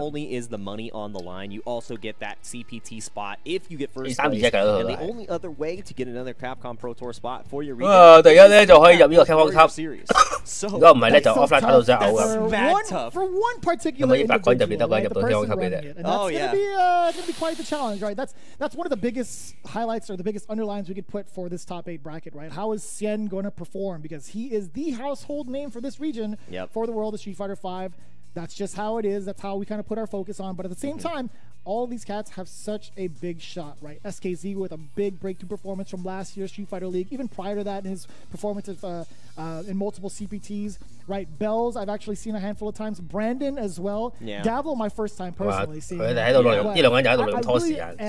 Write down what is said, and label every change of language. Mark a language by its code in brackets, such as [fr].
[en] Only is the money on the line, you also get that CPT spot if you get first place. [yue] 3-2-1㗎都係。 [en] And the only other way to get another Capcom Pro Tour spot for your region. [yue] 第一咧就可以入呢個 Capcom Cup。如果唔係咧就 offline 打到真係嘔㗎。 [en] For one particular [yue] 咁100個人入邊得個人入到 Capcom Cup 嘅啫。 [en] Oh yeah. It's gonna be quite the challenge, right? That's one of the biggest highlights or the biggest underlines we could put for this top 8 bracket, right? How is Sien going to perform? Because he is the household name for this region for the world of Street Fighter V. That's just how it is. That's how we kind of put our focus on. But at the same time, all these cats have such a big shot, right? SKZ with a big breakthrough performance from last year's Street Fighter League. Even prior to that, in his performances in multiple CPTs, right? Bells, I've actually seen a handful of times. Brandon as well. Davlo, my first time personally seeing. [yue] 佢哋喺度呢兩個人就喺度努力拖時間。